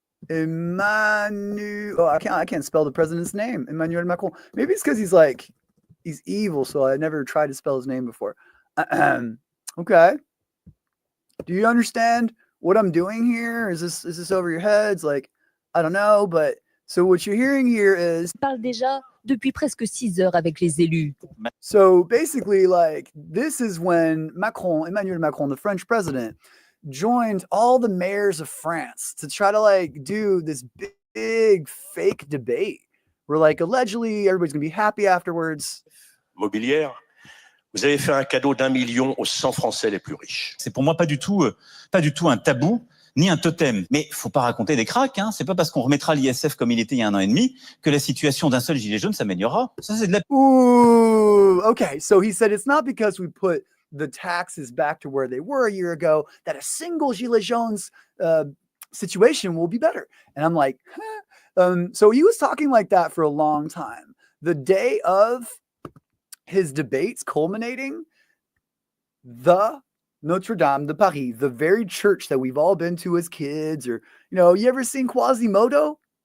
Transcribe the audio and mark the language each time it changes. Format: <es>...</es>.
<en>I can't spell the president's name. Emmanuel Macron. Maybe it's because he's like He's evil, so I never tried to spell his name before. Okay. Do you understand what I'm doing here? Is this over your heads? Like, I don't know, but so what you're hearing here is</en> <fr>parle déjà depuis presque 6 heures avec les élus.</fr> <en>so basically, like, this is when Emmanuel Macron, the French president, joined all the mayors of France to try to like do this big fake debate where like allegedly everybody's gonna be happy afterwards.</en> <fr>Mobilière, vous avez fait un cadeau d'1 million aux 100 Français les plus riches. C'est pour moi pas du tout un tabou ni un totem. Mais faut pas raconter des cracks, hein. C'est pas parce qu'on remettra l'ISF comme il était il y a 1 an et demi que la situation d'un seul gilet jaune s'améliorera. Ça, c'est de la...</fr> <en>Ooh, okay. So he said it's not because we put the taxes back to where they were a year ago that a single gilet jaunes situation will be better. And I'm like, huh? So he was talking like that for a long time. The day of his debates culminating, the Notre Dame de Paris, the very church that we've all been to as kids, or, you know, you ever seen Quasimodo?</en>